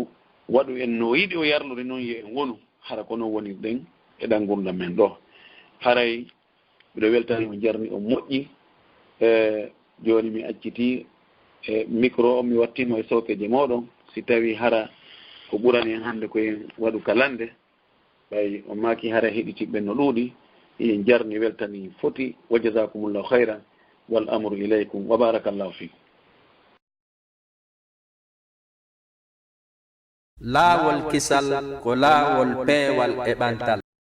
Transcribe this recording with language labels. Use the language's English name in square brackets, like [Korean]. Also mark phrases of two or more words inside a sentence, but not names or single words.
[Fula] waɗu en no yiɗi o yarlude noon yo en wonu hara ko noon wonirɗen e ɗan gurdam men ɗo haray mbiɗo weltani o jarni o moƴƴi joni mi acciti e micro o mi wattimo e sowkeje moɗon si tawi hara ko ɓurani en hannde koyen waɗu kalande ɓay on maki hara heɗitiɓɓe no ɗuuɗi yen jarni weltani foti wa [Arabic] جزاكم الله خيرا والأمر إليكم وبارك الله فيكم [Fula] laawol kisal ko laawol peewal e ɓantal